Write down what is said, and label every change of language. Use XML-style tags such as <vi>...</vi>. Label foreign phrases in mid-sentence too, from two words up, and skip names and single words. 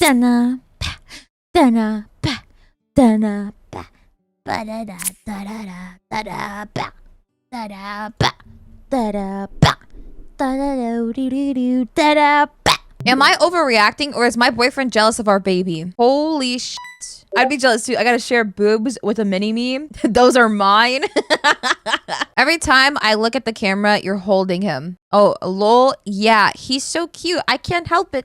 <en>Dana, pa, dana, pa, dana, pa, ba da da da da da da da da da ba, da da ba, da da do do do do da da ba. Am I overreacting or is my boyfriend jealous of our baby? Holy shit. I'd be jealous too. I gotta share boobs with a mini-me. Those are mine. Every time I look at the camera, you're holding him. Oh, lol. Yeah, he's so cute. I can't help it.</en>